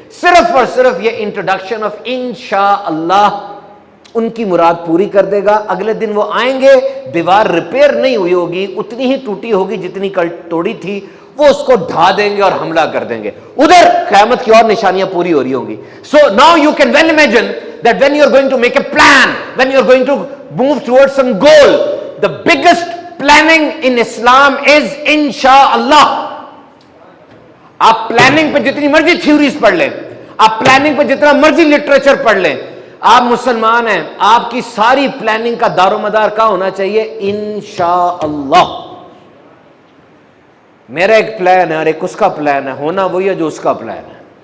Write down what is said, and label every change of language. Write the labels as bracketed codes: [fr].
[ur] صرف اور صرف یہ انٹروڈکشن آف انشاءاللہ ان کی مراد پوری کر دے گا. اگلے دن وہ آئیں گے، دیوار ریپیئر نہیں ہوئی ہوگی، اتنی ہی ٹوٹی ہوگی جتنی کل توڑی تھی، وہ اس کو ڈھا دیں گے اور حملہ کر دیں گے. ادھر قیامت کی اور نشانیاں پوری ہو رہی ہوں گی. [en] So now you can well imagine that when you are going to make a plan, when you are going to move towards some goal, the biggest planning in Islam is inshallah. [ur] آپ planning پہ جتنی مرضی theories پڑھ لیں، آپ planning پہ جتنا مرضی لٹریچر پڑھ لیں، آپ مسلمان ہیں، آپ کی ساری پلاننگ کا دار و مدار کیا ہونا چاہیے؟ انشاءاللہ. میرا ایک پلان ہے اور ایک اس کا پلان ہے، ہونا وہی ہے جو اس کا پلان ہے.